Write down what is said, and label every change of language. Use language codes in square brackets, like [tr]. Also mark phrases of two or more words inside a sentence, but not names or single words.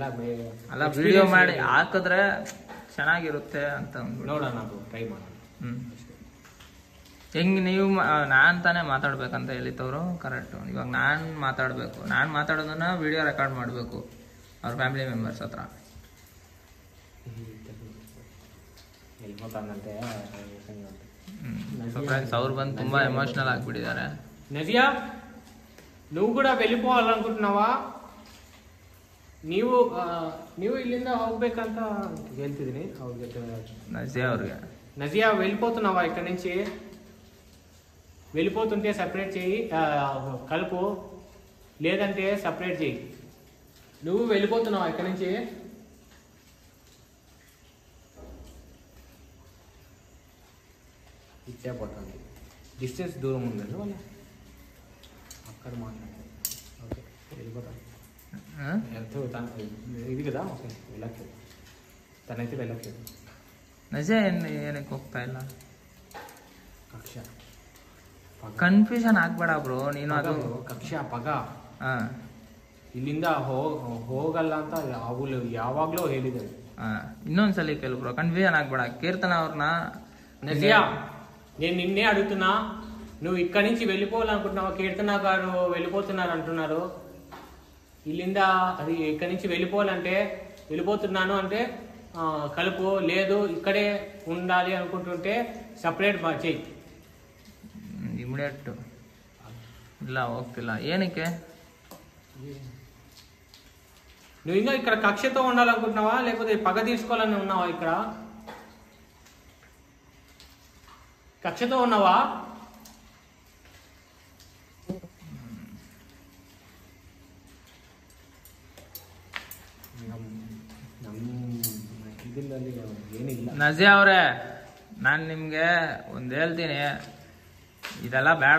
[kn] ಅಲ್ಲ ವಿಡಿಯೋ ಮಾಡಿ ಹಾಕಿದ್ರೆ ಚೆನ್ನಾಗಿರುತ್ತೆ ಅಂತ ನೋಡೋಣ, ಅದು ಟ್ರೈ ಮಾಡೋಣ. ಹೆಂಗೆ ನೀವು ನಾನು ತಾನೇ ಮಾತಾಡ್ಬೇಕಂತ ಹೇಳಿತ್ತವರು? ಕರೆಕ್ಟು. ಇವಾಗ ನಾನು ಮಾತಾಡಬೇಕು, ನಾನು ಮಾತಾಡೋದನ್ನ [en] video record [kn] ಮಾಡಬೇಕು ಅವ್ರ [en] family members [kn] ಹತ್ರ. [en] so friends [kn] ಅವ್ರು ಬಂದು ತುಂಬ ಎಮೋಷ್ನಲ್ ಆಗಿಬಿಟ್ಟಿದ್ದಾರೆ. [te] నజియా నువ్వు కూడా వెళ్ళిపోవాలనుకుంటున్నావా? [kn] ನೀವು ಇಲ್ಲಿಂದ ಹೋಗ್ಬೇಕಂತ ಹೇಳ್ತಿದ್ದೀನಿ ಅವ್ರಿಗೆ. [te] నజియా వెళ్ళిపోతున్నావా ఇక్కడ నుంచి? వెళ్ళిపోతుంటే సపరేట్ చేయి, కలుపు, లేదంటే సపరేట్ చేయి. నువ్వు వెళ్ళిపోతున్నావా ఇక్కడ నుంచి? ఇచ్చేపోతుంది. డిస్టెన్స్ దూరం ఉందండి వాళ్ళ అక్కడ మాట్లాడాలి. ఓకే వెళ్ళిపోతాను. ఇది కదా, ఓకే వెళ్ళట్లేదు, తనైతే వెళ్ళట్లేదు. [kn] ನಜೆ ಏನಕ್ಕೆ ಹೋಗ್ತಾ ಇಲ್ಲ? ಕಕ್ಷ ಕನ್ಫ್ಯೂಷನ್ ಆಗ್ಬೇಡ ಬ್ರೋ ನೀನು. ಅದು ಕಕ್ಷ ಪಗ ಇಲ್ಲಿಂದ ಹೋಗಲ್ಲ ಅಂತ ಅವಳು ಯಾವಾಗ್ಲೂ ಹೇಳಿದ್ದಾರೆ. ಇನ್ನೊಂದ್ಸಲಿ ಕೇಳು ಬ್ರೋ, ಕನ್ಫ್ಯೂಷನ್ ಆಗ್ಬೇಡ. ಕೀರ್ತನ ಅವ್ರನ್ನ [te] నజియా నేను నిన్నే అడుగుతున్నా, నువ్వు ఇక్కడి నుంచి వెళ్ళిపోవాలనుకుంటున్నావా? కీర్తన గారు వెళ్ళిపోతున్నారు అంటున్నారు. ఇల్లిందా అది ఇక్కడి నుంచి వెళ్ళిపోవాలంటే వెళ్ళిపోతున్నాను అంటే కలుపు, లేదు ఇక్కడే ఉండాలి అనుకుంటుంటే సపరేట్ చెయ్యి. [kn] ಇಮಿಡಿಯೇಟ್ ಇಲ್ಲ ಹೋಗ್ತಿಲ್ಲ. ಏನಕ್ಕೆ? [te] నువ్వు ఇంకా ఇక్కడ కక్షతో ఉండాలనుకుంటున్నావా లేకపోతే పగ తీసుకోవాలని ఉన్నావా? ఇక్కడ కక్షతో ఉన్నావా? [kn] ಏನಿಲ್ಲ ನಜಿಯಾ ಅವರೇ, ನಾನು ನಿಮಗೆ ಒಂದು ಹೇಳ್ತೀನಿ, ಇದೆಲ್ಲ ಬೇಡ.